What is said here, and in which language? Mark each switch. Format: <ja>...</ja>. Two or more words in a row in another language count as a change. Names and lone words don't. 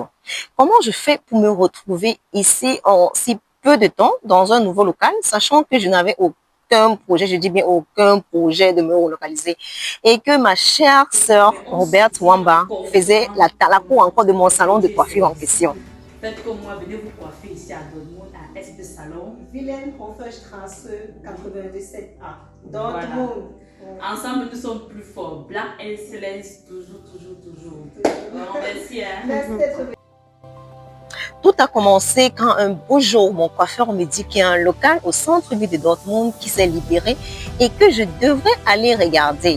<fr>Comment je fais pour me retrouver ici en si peu de temps dans un nouveau local, sachant que je n'avais aucun projet, je dis bien aucun projet de me relocaliser, et que ma chère sœur Roberte Wamba faisait la talaco encore de mon salon de coiffure en question. Faites comme moi, venez vous coiffer ici à Dortmund, à Est Salon. Wilhelm-Hoffer-Straße 97A. Voilà. Dortmund. Ensemble, nous sommes plus forts.</fr> <en>Black Excellence,</en> <fr>toujours, toujours, toujours. Bon, merci. Hein. Merci d'être venu. Tout a commencé quand un beau jour, mon coiffeur me dit qu'il y a un local au centre-ville de Dortmund qui s'est libéré et que je devrais aller regarder.</fr>